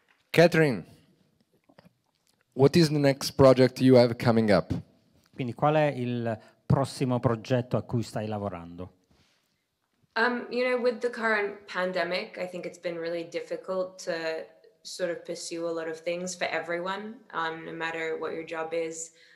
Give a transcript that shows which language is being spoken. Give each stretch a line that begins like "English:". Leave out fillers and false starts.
English: Katherine, what is the next project you have coming up?
Italian: Quindi qual è il prossimo progetto a cui stai lavorando?
English: With the current pandemic, I think it's been really difficult to sort of pursue a lot of things for everyone, no matter what your job is.